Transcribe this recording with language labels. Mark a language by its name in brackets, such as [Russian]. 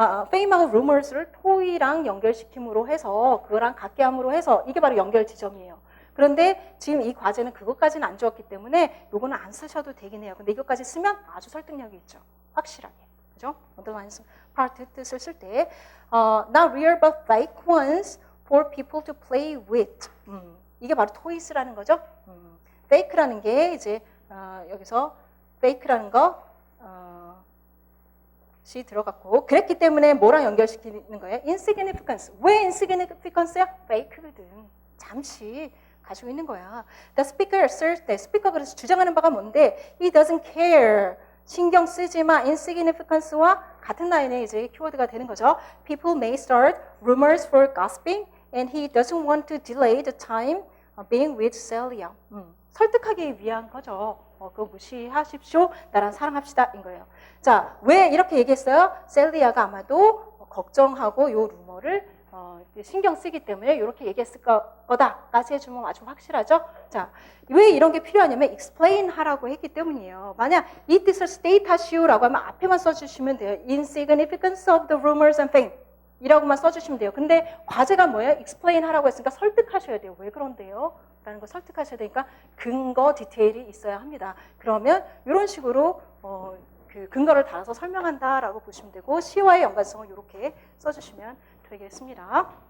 [Korean] 페임하고 루머스를 토이랑 연결시킴으로 해서 그거랑 같게 함으로 해서 이게 바로 연결 지점이에요. 그런데 지금 이 과제는 그것까지는 안 주었기 때문에 요거는 안 쓰셔도 되긴 해요. 근데 이것까지 쓰면 아주 설득력이 있죠. 확실하게. 그죠? [English] underlines part [Korean] 뜻을 쓸 때 [English] not real but fake ones for people to play with. [Korean] 이게 바로 toys라는 거죠. fake라는 게 이제 여기서 fake라는 거 들어갔고, 그랬기 때문에 뭐랑 연결시키는 거예요? insignificance. 왜 insignificance야? fake거든. 잠시 가지고 있는 거야. [English] The speaker asserts that [Korean] 스피커가 그래서 주장하는 바가 뭔데, [English] he doesn't care. [Korean] 신경 쓰지 마. insignificance와 같은 라인에 이제 키워드가 되는 거죠. [English] People may start rumors for gossiping, and he doesn't want to delay the time being with Celia. [Korean] 설득하기 위한 거죠. 그거 무시하십시오. 나랑 사랑합시다. 인 거예요. 자, 왜 이렇게 얘기했어요? 셀리아가 아마도 걱정하고 요 루머를 신경 쓰기 때문에 이렇게 얘기했을 거다까지 해주면 아주 확실하죠? 자, 왜 이런 게 필요하냐면 explain 하라고 했기 때문이에요. 만약 이 뜻을 state 하시오라고 하면 앞에만 써주시면 돼요. [English] insignificance of the rumors and fame [Korean] 이라고만 써주시면 돼요. 근데 과제가 뭐예요? explain 하라고 했으니까 설득하셔야 돼요. 왜 그런데요? 라는 거 설득하셔야 되니까 근거 디테일이 있어야 합니다. 그러면 이런 식으로 그 근거를 달아서 설명한다라고 보시면 되고, 시와의 연관성을 이렇게 써주시면 되겠습니다.